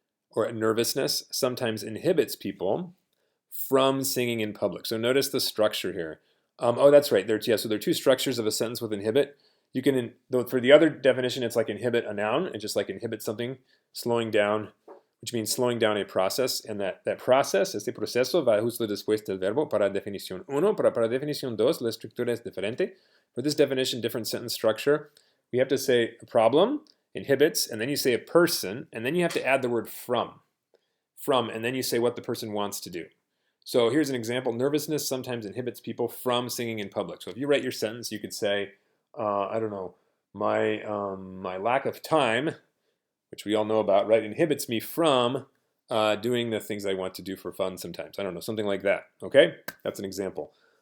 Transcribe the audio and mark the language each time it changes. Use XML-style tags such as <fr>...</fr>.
<en>Or nervousness sometimes inhibits people from singing in public. So notice the structure here. Oh, that's right. So there are two structures of a sentence with inhibit. You can, for the other definition, it's like inhibit a noun, and just like inhibit something, slowing down, which means slowing down a process. And that process,</en> <es>este proceso, va justo después del verbo para definición uno, para definición dos, la estructura es diferente.</es> <en>For this definition, different sentence structure, we have to say a problem, inhibits, and then you say a person, and then you have to add the word from, and then you say what the person wants to do. So here's an example. Nervousness sometimes inhibits people from singing in public. So if you write your sentence, you could say, I don't know, my lack of time, which we all know about, right, inhibits me from doing the things I want to do for fun sometimes. I don't know, something like that, okay? That's an example.</en>